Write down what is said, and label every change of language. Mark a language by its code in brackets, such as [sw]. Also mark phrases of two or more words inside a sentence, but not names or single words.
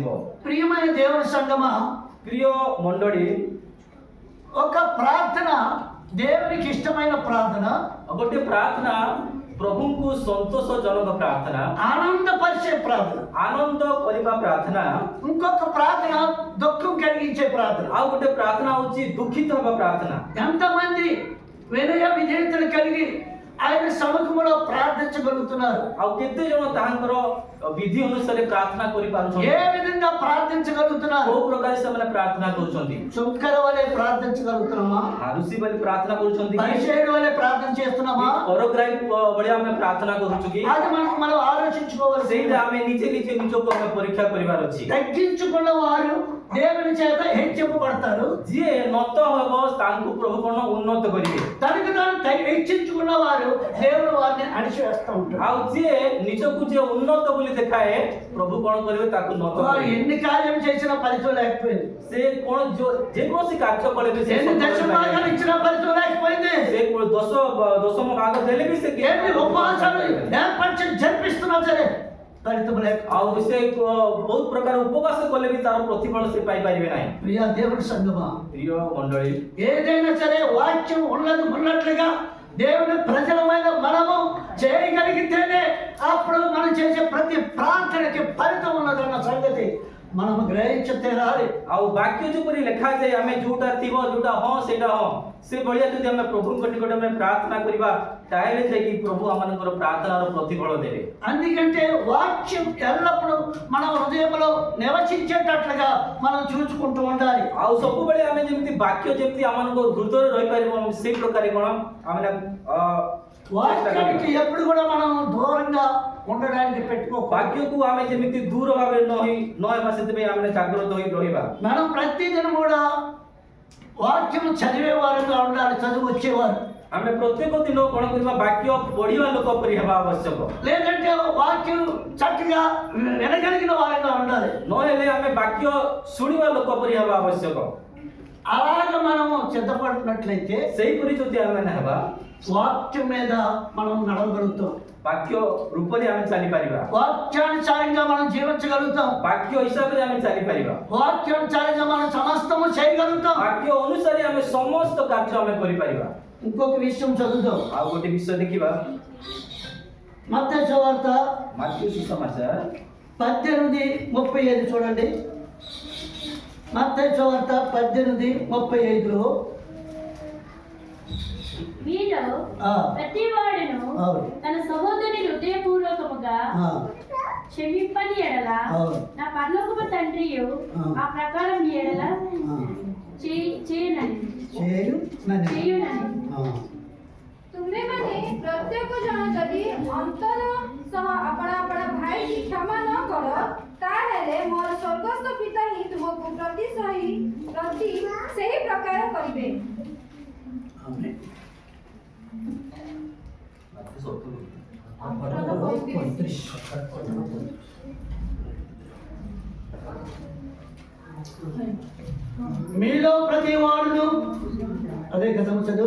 [te] ప్రియమైన దేవుని సంగమా, [or] ପ୍ରିୟ ମଣ୍ଡଳୀ, [te] ఒక ప్రార్థన దేవునికి ఇష్టమైన ప్రార్థన, [or] ଗୋଟେ ପ୍ରାର୍ଥନା ପ୍ରଭୁଙ୍କୁ ସନ୍ତୋଷଜନକ ପ୍ରାର୍ଥନା, [te] ఆనందపరిచే ప్రార్థన। [or] ଆନନ୍ଦ କରିବା ପ୍ରାର୍ଥନା, [te] ఇంకొక ప్రార్థన దుఃఖం కలిగించే ప్రార్థన। [or] ଆଉ ଗୋଟେ ପ୍ରାର୍ଥନା ହଉଛି ଦୁଃଖିତ ହେବା ପ୍ରାର୍ଥନା। [te] ఎంతమంది వినయ విధేయతలు కలిగి ఆయన సముఖంలో ప్రార్థించగలుగుతున్నారు? [or] ଆଉ କେତେ ଜଣ ତାହାଙ୍କର ବିଧି ଅନୁସାରେ ପ୍ରାର୍ଥନା କରିପାରୁଛନ୍ତି? [te] ఏ విధంగా ప్రార్థించగలుగుతున్నారు? [or] କୋଉ ପ୍ରକାର ସେମାନେ ପ୍ରାର୍ଥନା କରୁଛନ୍ତି? [te] శంకర వలె ప్రార్థించగలుగుతున్నామా? [or] ଋଷି ବୋଲି ପ୍ରାର୍ଥନା କରୁଛନ୍ତି କି? [te] పరిచయుడు వలె ప్రార్థన చేస్తున్నామా? [or] କରଗ୍ରାହୀ ଭଳିଆ ଆମେ ପ୍ରାର୍ଥନା କରୁଛୁ କି? [te] అది మనం ఆలోచించుకోవాల్సి। [or] ସେଇଟା ଆମେ ନିଜେ ନିଜକୁ ଆମେ పరీକ୍ଷା କରିବାର ଅଛି। [te] తగ్గించుకున్న వారు దేవుని చేత హెచ్చింపబడతారు। [or] ଯିଏ ନତ ହେବ ତାଙ୍କୁ ପ୍ରଭୁ କଣ ଉନ୍ନତ କରିବେ। [te] తనకు తాను హెచ్చించుకున్న వారు దేవుడు వారిని అణిచివేస్తూ ఉంటారు। [or] ଆଉ ଯିଏ ନିଜକୁ ଯିଏ ଉନ୍ନତ ବୋଲି ଦେଖାଏ ପ୍ରଭୁ କଣ କରିବେ ତାକୁ ନତ [te] వారు [or] କରିବେ। [te] ఎన్ని కార్యం చేసినా ఫలితం లేకపోయింది। [or] ସେ କଣ ଯେକୌଣସି କାର୍ଯ୍ୟ କଲେ ବି ସେ [te] ఎన్ని [or] ସଫଳ [te] దశభాగాలు [or] ହୋଇପାରିବେ। [te] ఇచ్చినా ఫలితం లేకపోయింది। [or] ସେ ଦଶମ ଭାଗ ଦେଲେ ବି ସେ [te] ఎన్ని ఉపవాసాలు ఏర్పరిచి జరిపిస్తున్నా సరే ఫలితం లేక। [or] ଆଉ ସେ ବହୁତ ପ୍ରକାର ଉପବାସ କଲେ ବି ତାର ପ୍ରତିଫଳ ସେ ପାଇପାରିବେ ନାହିଁ। [te] ప్రియ దేవుడి సంగమా, [or] ପ୍ରିୟ ମଣ୍ଡଳୀ, [te] ఏదైనా సరే వాక్యం ఉన్నది ఉన్నట్లుగా దేవుని ప్రజలమైన మనము చేయగలిగితేనే అప్పుడు మనం చేసే ప్రతి ప్రార్థనకి ఫలితం ఉన్నదన్న సంగతి మనము గ్రహించి తీరాలి. [or] ଆଉ ବାକ୍ୟ ଯେପରି ଲେଖାଯାଏ ଆମେ ଯୋଉଟା ଥିବ ଯୋଉଟା ହଁ ସେଇଟା ହଁ ସେ ଭଳିଆ ଯଦି ଆମେ ପ୍ରଭୁଙ୍କ ନିକଟରେ ଆମେ ପ୍ରାର୍ଥନା କରିବା ତାହେଲେ ଯାଇକି ପ୍ରଭୁ ଆମମାନଙ୍କର ପ୍ରାର୍ଥନାର ପ୍ରତିଫଳ ଦେବେ। [te] అందుకంటే వాక్యం ఎల్లప్పుడూ మన హృదయంలో నివసించేటట్లుగా మనం చూసుకుంటూ ఉండాలి. [or] ଆଉ ସବୁବେଳେ ଆମେ ଯେମିତି ବାକ୍ୟ ଯେମିତି ଆମମାନଙ୍କ ହୃଦୟରେ ରହିପାରିବ ସେଇ ପ୍ରକାରେ କ'ଣ ଆମେ [te] వాక్యానికి ఎప్పుడు కూడా మనం దూరంగా ఉండడానికి పెట్టుకో. [or] ବାକ୍ୟକୁ ଆମେ ଯେମିତି ଦୂର ଭାବରେ ନ ହେବା ସେଥିପାଇଁ ଆମେ ଜାଗ୍ରତ ହୋଇ ରହିବା। [te] మనం ప్రతిదినం కూడా వాక్యం చదివేవారుగా ఉండాలి, చదువు వచ్చేవారు. [or] ଆମେ ପ୍ରତ୍ୟେକ ଦିନ କ'ଣ କରିବା ବାକ୍ୟ ପଢିବା ଲୋକ ପରି ହେବା ଆବଶ୍ୟକ। [te] లేదంటే వాక్యం చక్కగా వినగలిగిన వారిగా ఉండాలి. [or] ନହେଲେ ଆମେ ବାକ୍ୟ ଶୁଣିବା ଲୋକ ପରି ହେବା ଆବଶ୍ୟକ। [te] అలాగ మనము సిద్ధపడినట్లయితే [or] ସେହିପରି ଯଦି ଆମେ ହେବା [te] వాక్యం మీద మనం నడవగలుగుతాం, [or] ବାକ୍ୟ ରୂପରେ ଆମେ ଚାଲିପାରିବା, [te] వాక్యానుసారంగా మనం జీవించగలుగుతాం, [or] ବାକ୍ୟ ହିସାବରେ ଆମେ ଚାଲିପାରିବା, [te] వాక్యానుసారంగా మనం సమస్తము చేయగలుగుతాం. [or] ବାକ୍ୟ ଅନୁସାରେ ଆମେ ସମସ୍ତ କାର୍ଯ୍ୟ ଆମେ କରିପାରିବା। [te] ఇంకొక విషయం చదువుతాం. [or] ଆଉ ଗୋଟେ ବିଷୟ ଦେଖିବା [te] మత్తయి సువార్త [or] ମାର୍କୋ ସୁସମାଚାର [te] 18:35 చూడండి. మత్తయి సువార్త 18:35లో మీలో ప్రతి వాడును తన సహోదరుని హృదయపూర్వకముగా క్షమింపని ఎడల నా పరలోకపు తండ్రియు ఆ ప్రకారం మీ ఎడల చేయునని। [or] ତୁମେମାନେ ପ୍ରତ୍ୟେକ ଜଣ ଯଦି ଅନ୍ତର ସହ ଆପଣା ଆପଣା ଭାଇକି କ୍ଷମା ନ କର ତାହେଲେ ମୋର ସ୍ୱର୍ଗସ୍ଥ ପିତା ହିଁ ତୁମକୁ ପ୍ରତି ସେହି ପ୍ରକାର କରିବେ। [te] మీలో ప్రతి వాడును అదే కదా చదువు.